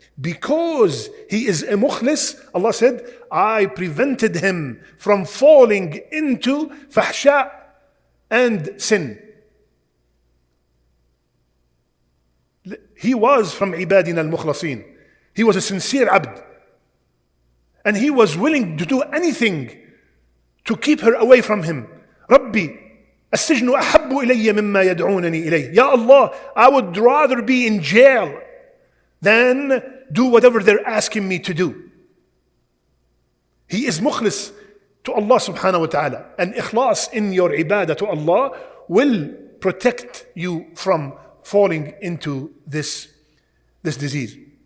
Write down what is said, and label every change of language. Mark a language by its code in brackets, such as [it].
[en] Because he is a mukhlis, Allah said, I prevented him from falling into fahsha and sin. He was from ibadina al-mukhlasin. He was a sincere abd. And he was willing to do anything to keep her away from him. [ar] Rabbi, السجن أحب إلي مما يدعونني إليه. [en] Ya Allah, I would rather be in jail than do whatever they're asking me to do. He is mukhlis to Allah subhanahu wa ta'ala. And ikhlas in your ibadah to Allah will protect you from falling into this disease.